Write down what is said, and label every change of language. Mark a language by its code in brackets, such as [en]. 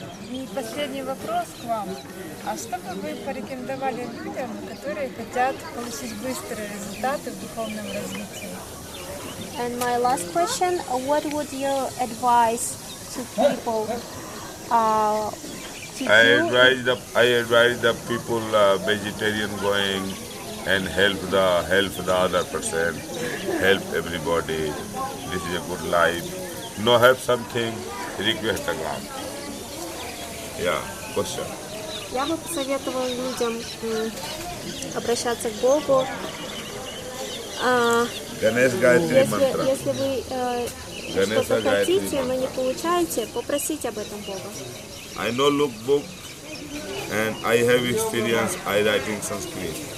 [ru] И последний вопрос к вам. А что бы вы порекомендовали людям, которые хотят получить быстрые результаты в духовном развитии? [en] And my last question, what would you advise to people to do? I advise the people vegetarian going and help the other person, help everybody. This is a good life. No help something, request the God. Yeah, question. [ru] Я бы посоветовала людям обращаться к Богу. [en] Ganesh Gayatri mantra. [ru] Если вы что-то хотите, но не получаете, попросите об этом Бога. [en] I know lookbook and I have experience I writing Sanskrit.